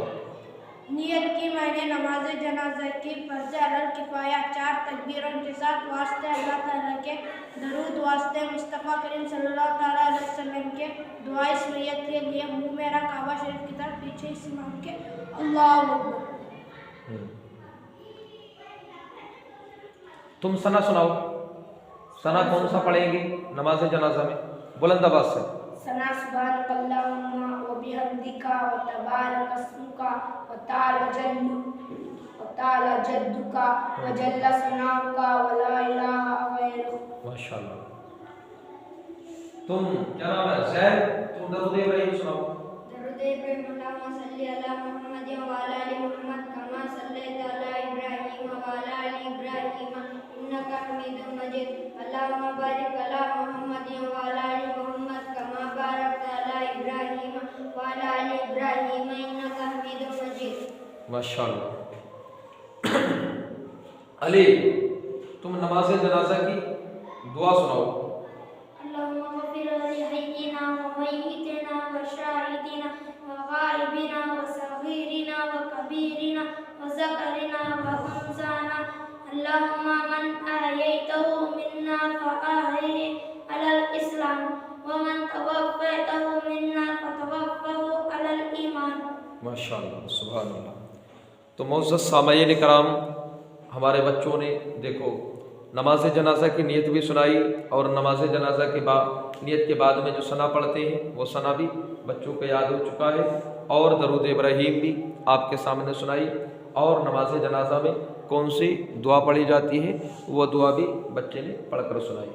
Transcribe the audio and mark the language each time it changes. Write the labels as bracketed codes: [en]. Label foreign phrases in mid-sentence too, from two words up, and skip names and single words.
[ur] نیت کی میں نے نماز جنازہ کی فرض عمل کفایہ 4 تکبیروں کے ساتھ واسطے اللہ تعالیٰ کے درود، واسطے مصطفیٰ کریم [ar] صلی اللہ تعالیٰ علیہ وسلم [ur] کے دعا، اس نیت کے لیے منہ میرا کعبہ شریف کی طرف پیچھے اس امام کے [ar] اللہ اکبر۔ [ur] تم ثنا سناؤ، ثنا کون سا پڑھیں گے نماز جنازہ میں؟ بلند آواز سے۔ [ar] ثنا سبحانک اللہم و بحمدک و تبارک اسمک و تعالی جدک و جل ثناؤک و لا الہ غیرک۔ [ur] ماشاءاللہ۔ تم کیا نام ہے؟ زید، تم درود ابراہیم سناؤ۔ درود ابراہیم، [ar] اللہم صلی علی محمد و علی آل محمد کما صلیت علی ابراہیم و علی آل ابراہیم انک حمید مجید، اللہم بارک علی محمد و علی آل محمد کما بارکت علی ابراہیم و علی آل ابراہیم انک حمید مجید۔ [ur] ماشاءاللہ۔ علی، تم نماز جنازہ کی دعا سناؤ۔ [ar] اللہم اغفر لحینا و میتنا و شاہدنا و غائبنا و صغیرنا و کبیرنا و ذکرنا و انثانا، اللہم من احییتہ منا فاحیہ علی الاسلام ومن توفیتہ منا فتوفہ علی الایمان۔ ماشاءاللہ، سبحان اللہ۔ [ur] تو معزز سامعین کرام، ہمارے بچوں نے دیکھو نماز جنازہ کی نیت بھی سنائی، اور نماز جنازہ کے بعد نیت کے بعد میں جو ثنا پڑھتے ہیں وہ ثنا بھی بچوں کو یاد ہو چکا ہے، اور درود ابراہیم بھی آپ کے سامنے سنائی، اور نماز جنازہ میں کون سی دعا پڑھی جاتی ہے وہ دعا بھی بچے نے پڑھ کر سنائی۔